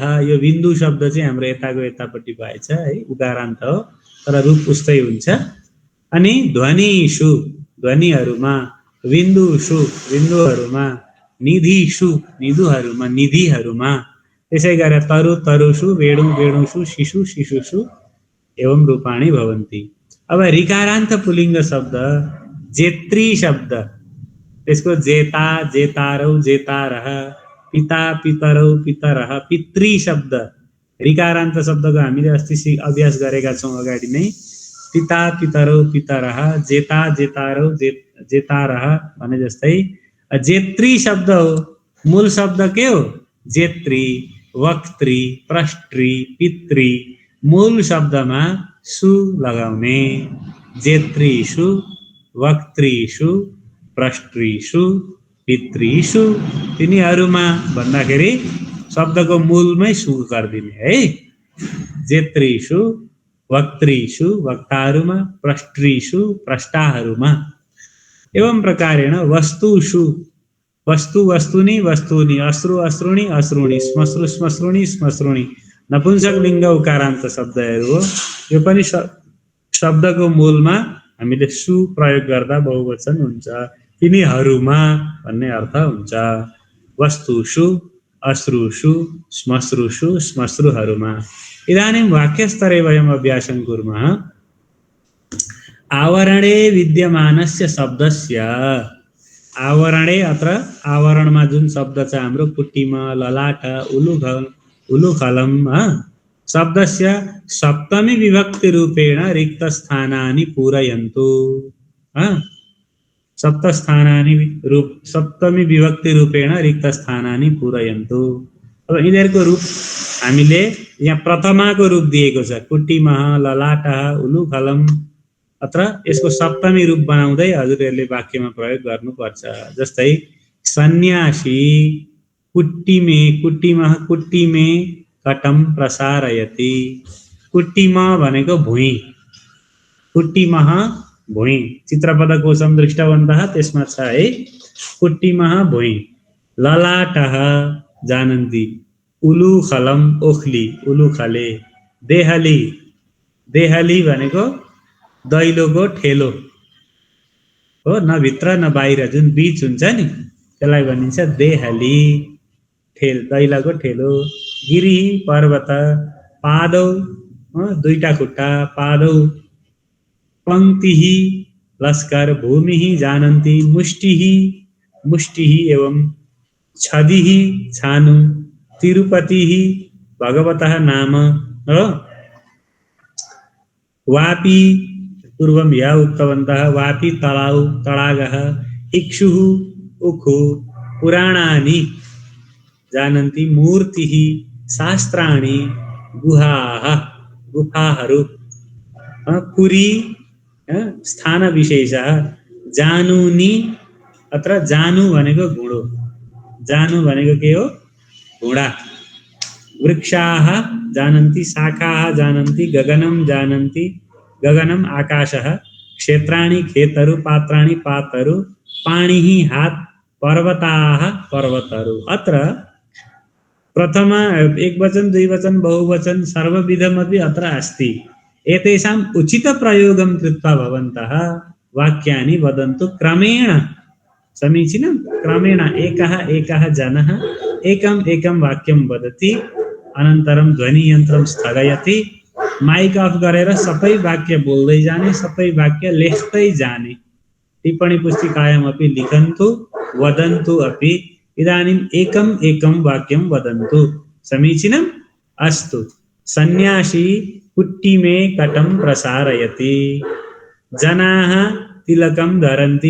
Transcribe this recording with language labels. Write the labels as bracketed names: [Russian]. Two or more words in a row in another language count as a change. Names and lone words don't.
[Nepali] यो बिन्दु शब्द चाहिँ हाम्रो यताको यतापट्टि भएछ है, उकारान्त हो तर रूप उस्तै हुन्छ। अनि ध्वनिषु, ध्वनिहरूमा, बिन्दुषु, बिन्दुहरूमा, निधिषु, निधुहरूमा, निधिहरूमा। [Sanskrit] त्यसै गरेर तरु, तरुषु, वेणु, वेणुषु, शिशु, शिशुषु एवं रूपाणि भवन्ति। [Nepali] अब ऋकारान्त पुल्लिङ्ग शब्द जेत्री शब्द, त्यसको [Sanskrit] जेता, जेतारौ, जेतारः, पिता, पितरौ, पितरः, पितृ [Nepali] शब्द। ऋकारान्त शब्दको हामीले अस्ति अभ्यास गरेका छौँ अगाडि नै। [Sanskrit] पिता, पितरौ, पितरः, जेता, जेतारौ, जेतारः [Nepali] भने जस्तै। जेत्री शब्द हो, मूल शब्द के हो? [Sanskrit] जेत्री, वक्त्री, प्रष्ट्री, पितृ। [Nepali] मूल शब्दमा सु लगाउने। [Sanskrit] जेत्रीषु, वक्त्रीषु, प्रष्ट्रीषु, पितृषु, [Nepali] तिनीहरूमा भन्दाखेरि शब्दको मूलमै सु गरिदिने है। [Sanskrit] जेत्रीषु, वक्त्रीषु, वक्ताहरूमा, प्रष्ट्रीषु, प्रष्टाहरूमा। एवं प्रकारेण वस्तुषु, वस्तु, वस्तुनि, वस्तूनि, अश्रु, अश्रुणि, अश्रुणि, श्मश्रु, श्मश्रुणि, श्मश्रुणि नपुंसक लिङ्ग उकारान्त शब्दहरू हो। [Nepali] यो पनि शब्दको मूलमा हामीले सु प्रयोग गर्दा बहुवचन हुन्छ। तिनीहरूमा भन्ने अर्थ हुन्छ। [Sanskrit] वस्तुषु, अश्रुषु, श्मश्रुषु, श्मश्रुहरूमा। इदानीं वाक्यस्तरे वयम् अभ्यासं कुर्मः। आवरणे विद्यमानस्य शब्दस्य, आवरणे अत्र [Nepali] आवरणमा जुन शब्द छ हाम्रो [Sanskrit] पुट्टिम, ललाट, उलुघ उलुखलम शब्दस्य सप्तमी विभक्ति रूपेण रिक्त स्थानानि पूरयन्तु सप्तमी विभक्ति रूपेण रिक्त स्थानानि पूरयन्तु। [Nepali] अब यिनीहरूको रूप हामीले यहाँ प्रथमाको रूप दिएको छ [Sanskrit] कुट्टिमः ललाटः उलुखलम। [Nepali] अत्र यसको सप्तमी रूप बनाउँदै हजुरहरूले वाक्यमा प्रयोग गर्नुपर्छ। [Sanskrit] जस्तै सन्यासी कुट्टिमः कुट्टिमे कटम प्रसारयति। [Nepali] कुट्टिम भनेको भुइँ, कुट्टिमः भुइँ। [Sanskrit] चित्रपदकोशम दृष्टवन्तः [Nepali] त्यसमा छ है, कुट्टिमः भुइँ। [Sanskrit] ललाटः जानन्ति, उलुखलम ओखली उलुखले। [Nepali] देहली भनेको दैलोको ठेलो हो, न भित्र न बाहिर, जुन बीच हुन्छ नि त्यसलाई भनिन्छ देहली, दैलाको ठेलो। गिरी पर्वत, पादौ दुईटा खुट्टा, [Sanskrit] पादौ। पंक्तिः लस्कर, भूमिः जानन्ति, मुष्टिः एवं छदिः छानु। तिरुपतिः भगवतः नाम हो। वापी पूर्वं या उक्तवन्तः, वापी तलाउ तडागः। इक्षुः उखु। पुराणानि जानन्ति, मूर्तिः शास्त्राणि, गुफाहरू। पुरी स्थान विशेषः। [Nepali] जानुनी, अत्र जानु भनेको घुँडो, जानु भनेको के हो, घुँडा। [Sanskrit] वृक्षाः जानन्ति, शाखाः जानन्ति, गगनं जानन्ति, गगनम आकाशः। क्षेत्राणि खेतहरू, पात्राणि पातहरू, पाणिः हात, पर्वताः पर्वतहरू। अत्र प्रथम एकवचन द्विवचन बहुवचन सर्वविधमपि अत्र अस्ति। एतेषाम् उचित प्रयोगं कृत्वा भवन्तः वाक्यानि वदन्तु क्रमेण। समीचीनं? क्रमेण एकः जनः एकं वाक्यं वदति, अनन्तरं ध्वनियन्त्रं स्थगयति, [Nepali] माइक अफ गरेर सबै वाक्य बोल्दै जाने, सबै वाक्य लेख्दै जाने। [Sanskrit] टिप्पणी पुस्तिकायामपि लिखन्तु, वदन्तु अपि। इदानीम् एकं वाक्यं वदन्तु। समीचीनम्? अस्तु। सन्यासी कुट्टिमे कटं प्रसारयति। जनाः तिलकं धरन्ति।